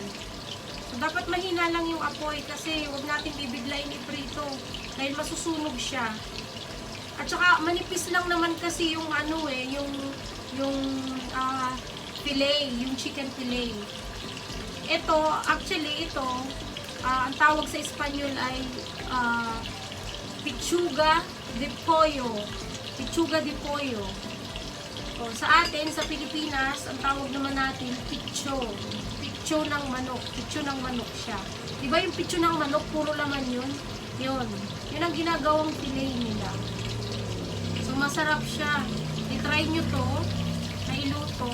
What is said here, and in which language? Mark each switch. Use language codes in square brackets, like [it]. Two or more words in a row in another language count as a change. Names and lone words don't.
[tl] So, dapat mahina lang yung apoy kasi huwag natin bibiglayin iprito dahil masusunog siya. At saka manipis lang naman kasi yung fillet, yung [en] chicken fillet. [tl] Ito, actually ito, ang tawag sa Espanyol ay [es] pechuga de pollo. Pechuga de pollo. [tl] O, sa atin, sa Pilipinas, ang tawag naman natin, picho. Picho ng manok. Picho ng manok siya. Diba yung picho ng manok, puro laman yun? Yun. Yun ang ginagawang fillet nila. So, masarap siya. I-try nyo to, na iluto.